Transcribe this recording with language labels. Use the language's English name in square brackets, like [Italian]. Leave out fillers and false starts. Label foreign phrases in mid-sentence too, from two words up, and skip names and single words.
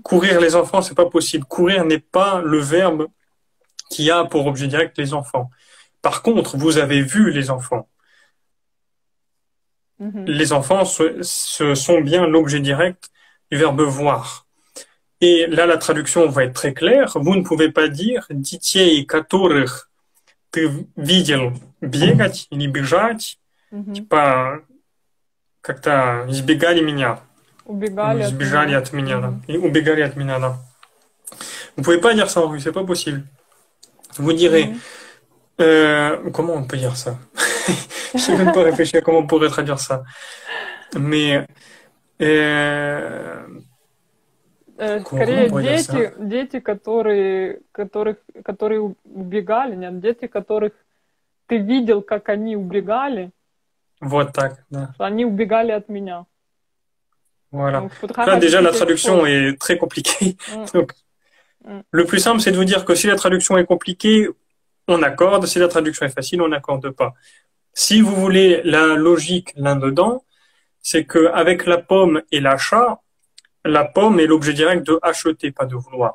[French] Courir les enfants, c'est pas possible. Courir n'est pas le verbe qui a pour objet direct les enfants. Par contre, vous avez vu les enfants. Mhm. Les enfants, ce sont bien l'objet direct du verbe voir. Et là, la traduction va être très claire. Vous ne pouvez pas dire [Russian] детей, которых ты видел бегать или бежать, Mhm. типа как-то избегали меня, Убегали от избежали меня. от меня, да, Mhm. и убегали от меня, да. [French] Vous pouvez pas dire ça en russe, c'est pas possible. Vous direz, Mhm. comment on peut dire ça? Je sais même pas réfléchir à comment on pourrait traduire ça. Mais euh, comment on [Russian] Скорее, [French] pourrait dire ça? [Russian] дети, которые убегали, нет, дети, которых ты видел, как они убегали, Вот так, да. что они убегали от меня. [French] Voilà. Donc, il faudra Donc là, déjà, rajouter la quelque chose. traduction est très compliquée. Mm, Donc, mm, le plus simple, c'est de vous dire que si la traduction est compliquée, on accorde. Si la traduction est facile, on n'accorde pas. Si vous voulez la logique là-dedans, c'est que avec la pomme et l'achat, la pomme est l'objet direct de acheter, pas de vouloir.